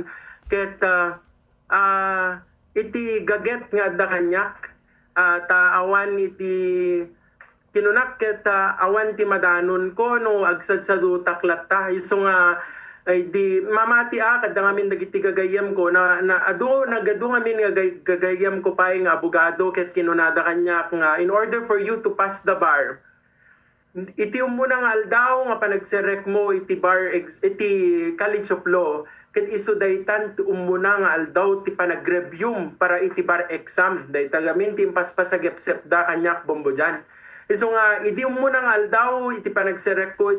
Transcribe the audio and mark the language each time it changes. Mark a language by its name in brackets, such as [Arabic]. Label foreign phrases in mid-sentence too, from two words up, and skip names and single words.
[Iloko] Ket iti gaget nga da kanyak awan iti kinunak ket awan ti madanon ko no agsad sa dutaklat ta iso nga ay di mamati kadda ngamin dagiti gagayam ko na adu ngamin gagayam ko pa nga abogado ket kinunada kanya nga [English] in order for you to pass the bar [Iloko] iti muna nga aldaw nga panagserek mo iti bar iti College of Law ket isu daytan muna nga aldaw ti panagrevyum para iti [English] bar exam [Iloko] dayta gamin ti paspasagepsep da kanyak bombo dyan iso nga idi muna nga aldaw iti panagserek ko